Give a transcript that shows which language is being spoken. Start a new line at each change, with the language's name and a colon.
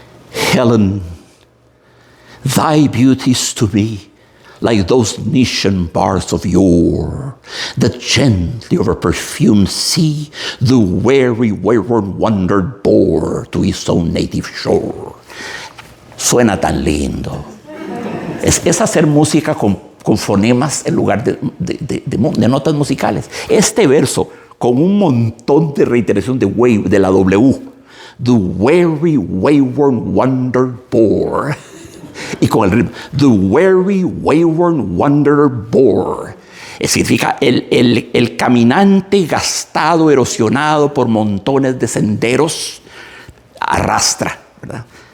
English: Helen, thy beauties to me like those Nician bars of yore, that gently over perfumed sea the weary wayward wandered bore to his own native shore.
Spanish: Suena tan lindo. Es hacer música con con fonemas en lugar de notas musicales. Este verso, con un montón de reiteración de la W.
English: The weary, wayward wanderer bore.
Spanish: Y con el ritmo.
English: The weary, wayward wanderer bore.
Spanish: Significa el caminante gastado, erosionado por montones de senderos, arrastra, ¿verdad?